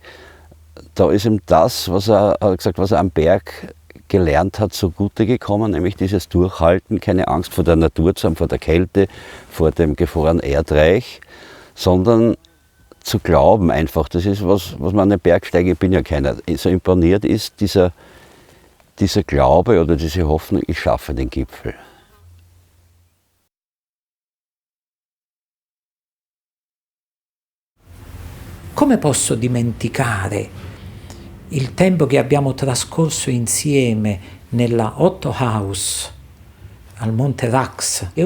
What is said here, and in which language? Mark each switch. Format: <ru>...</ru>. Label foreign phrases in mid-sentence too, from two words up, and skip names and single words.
<de>Da ist ihm das, was er am Berg gelernt hat, zugute gekommen, nämlich dieses Durchhalten, keine Angst vor der Natur zu haben, vor der Kälte, vor dem gefrorenen Erdreich, sondern zu glauben einfach. Das ist was man an den Bergsteigen, ich bin ja keiner, so imponiert ist, dieser Glaube oder diese Hoffnung, ich schaffe den Gipfel.</de> <it>Come posso dimenticare il tempo che abbiamo trascorso insieme nella Otto House al Monte Rax, e</it>